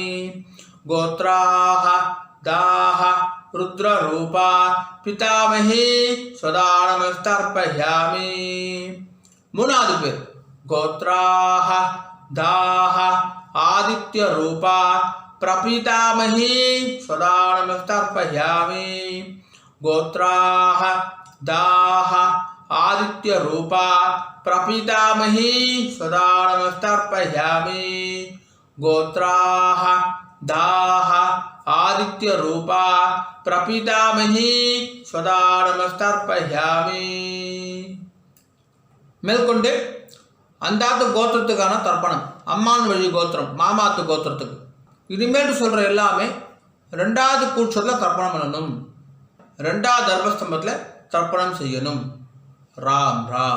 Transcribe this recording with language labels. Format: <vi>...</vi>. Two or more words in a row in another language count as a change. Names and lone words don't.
<sa>गोत्राः दाः रुद्ररूपा पितामही सदा नमस्तर्पयामि।</sa> <ta>மூணாவது பேர்</ta> <sa>गोत्राः दाः आदित्यरूपा प्रपितामही सदा नमस्तर्पयामि। गोत्राः दाः आदित्यरूपा प्रपितामही सदा नमस्तर्पयामि। गोत्राः दाः आदित्यरूपा प्रपितामही सदा नमस्तर्पयामि।</sa> <ta>மேற்கொண்டு அந்தாத்து கோத்திரத்துக்கான தர்ப்பணம், அம்மான் வழி கோத்திரம், மாமாத்து கோத்திரத்துக்கு. இனிமேல் சொல்கிற எல்லாமே ரெண்டாவது கூட்சத்தில் தர்ப்பணம் பண்ணணும், ரெண்டாவது தர்பஸ்தம்பத்தில் தர்ப்பணம் செய்யணும். ராம் ராம்.</ta>